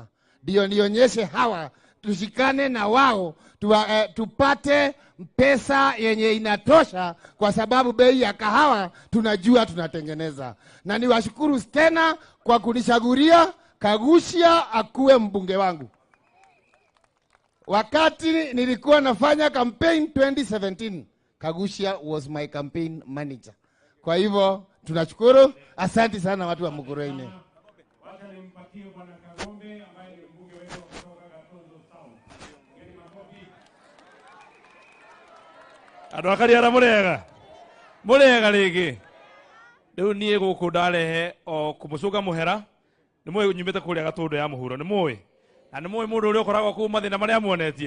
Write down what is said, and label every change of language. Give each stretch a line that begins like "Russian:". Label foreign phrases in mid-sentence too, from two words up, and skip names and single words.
Swahili: Ndio nionyeshe hawa tushikane na wao tupate pesa yenye inatosha, kwa sababu bei ya kahawa tunajua tunatengeneza. Na niwashukuru tena kwa kunishaguria Kagushia akuwe mbunge wangu. Wakati nilikuwa nafanya campaign 2017,
English: Kagushia was my campaign manager.
Swahili: Kwa hivyo tunashukuru. Asante sana watu wa Mukurweini. Wacha nimpatie bwana Kagombe ambaye ni mbunge wetu kutoka Gatundu Town. Ngeni makofi.
Kikuyu: Andũ akari ara mũrega rĩngĩ. Rĩu niĩ gũkũ ndarehe o kũmũcũnga mũhera. Nĩ mũĩ nyumĩte kũrĩa Gatũndũ ya mũhuro, nĩ mũĩ. Na nĩ mũĩ mũndũ ũrĩa ũkoragwo kũu mathĩna marĩa muonetie.